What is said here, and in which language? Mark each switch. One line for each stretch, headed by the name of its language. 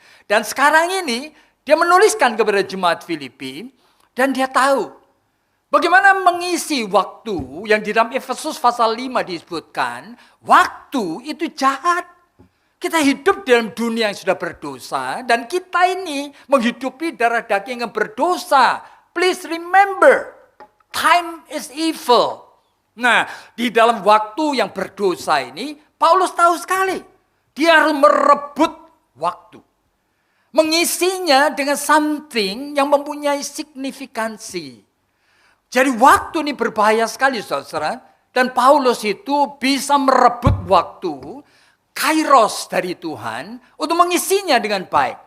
Indonesian: Dan sekarang ini dia menuliskan kepada jemaat Filipi dan dia tahu bagaimana mengisi waktu yang di dalam Efesus pasal 5 disebutkan, waktu itu jahat. Kita hidup dalam dunia yang sudah berdosa dan kita ini menghidupi darah daging yang berdosa.
English: Please remember, time is evil.
Indonesian: Nah, di dalam waktu yang berdosa ini, Paulus tahu sekali. Dia harus merebut waktu. Mengisinya dengan something yang mempunyai signifikansi. Jadi waktu ini berbahaya sekali, saudara. Dan Paulus itu bisa merebut waktu, kairos dari Tuhan, untuk mengisinya dengan baik.